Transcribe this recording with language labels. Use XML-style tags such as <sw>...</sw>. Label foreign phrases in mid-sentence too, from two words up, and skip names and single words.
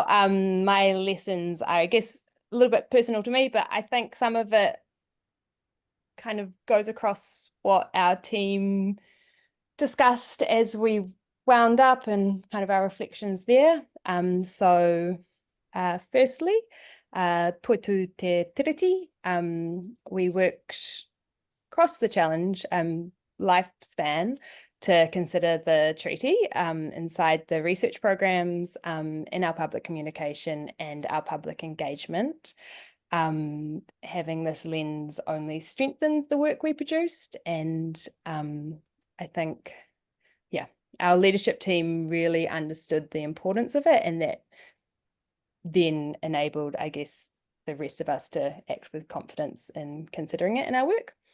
<en>My lessons are, I guess, a little bit personal to me, but I think some of it kind of goes across what our team discussed as we wound up and kind of our reflections there. So firstly,</en> <mi>toitu te tiriti.</mi> <en>We worked across the challenge lifespan to consider the treaty inside the research programs, in our public communication and our public engagement. Having this lens only strengthened the work we produced, and I think, yeah, our leadership team really understood the importance of it, and that then enabled, I guess, the rest of us to act with confidence in considering it in our work.</en>